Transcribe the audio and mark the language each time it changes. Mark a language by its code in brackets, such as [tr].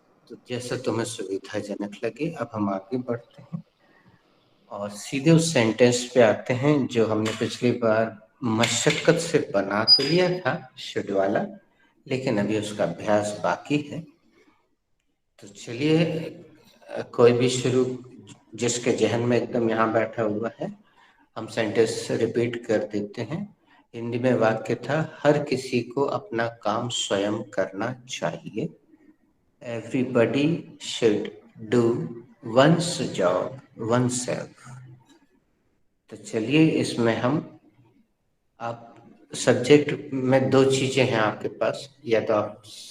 [hi] तो जैसा तुम्हें सुविधाजनक लगे। अब हम आगे बढ़ते हैं और सीधे उस सेंटेंस पे आते हैं जो हमने पिछली बार मशक्कत से बना तो लिया था शुड वाला, लेकिन अभी उसका अभ्यास बाकी है। तो चलिए कोई भी शुरू जिसके जहन में एकदम यहाँ बैठा हुआ है हम सेंटेंस रिपीट कर देते हैं। हिंदी में वाक्य था हर किसी को अपना काम स्वयं करना चाहिए। [en] Everybody should do one's job oneself। [hi] तो चलिए इसमें हम आप सब्जेक्ट में 2 चीजें हैं आपके पास, या तो आप